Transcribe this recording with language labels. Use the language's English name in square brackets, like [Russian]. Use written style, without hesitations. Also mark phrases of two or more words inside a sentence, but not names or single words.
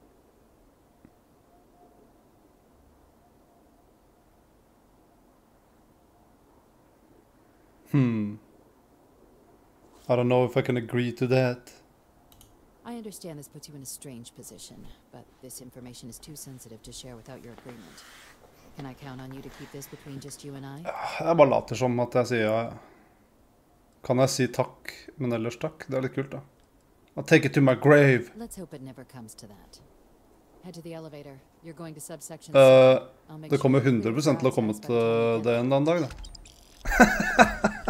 [English] I don't know if I can agree to that. I understand this puts you in a strange position, but this information is too sensitive to share without your agreement. Can I count on you to keep this between just you and I? [Norwegian] Jeg bare later som at jeg sier ja. Kan jeg si takk, men ellers takk? Det litt kult, da. [English] I'll take it to my grave. Let's hope it never comes to that. Head to the elevator. You're going to subsection [Norwegian] Det kommer 100% til å komme til det en eller annen dag, da.